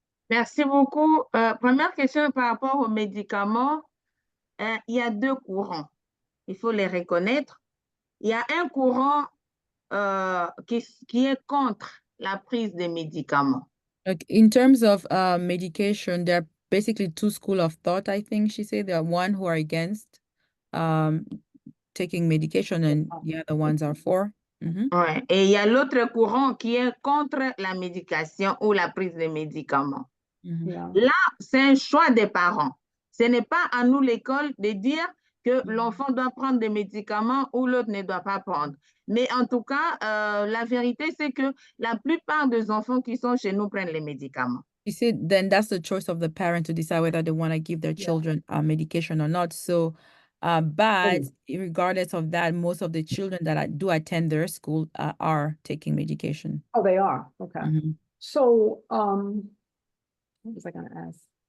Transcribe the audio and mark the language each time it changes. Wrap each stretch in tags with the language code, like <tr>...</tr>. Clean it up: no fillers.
<fr>Merci beaucoup. Première question par rapport aux médicaments. Il y a deux courants. Il faut les reconnaître. Il y a un courant qui est contre la prise des médicaments.</fr> <en>In terms of medication, there are basically two schools of thought, I think she said. There are one who are against taking medication and the other ones are for. Ouais.</en> <fr>Et il y a l'autre courant qui est contre la médication ou la prise de médicaments. Là, c'est un choix des parents. Ce n'est pas à nous, l'école, de dire que l'enfant doit prendre des médicaments ou l'autre ne doit pas prendre. Mais en tout cas, la vérité, c'est que la plupart des enfants qui sont chez nous prennent les médicaments.</fr> <en>You see, then that's the choice of the parent to decide whether they want to give their children medication or not. So, but regardless of that, most of the children that do attend their school are taking medication. Oh, they are. Okay. So, what was I going to ask?</en>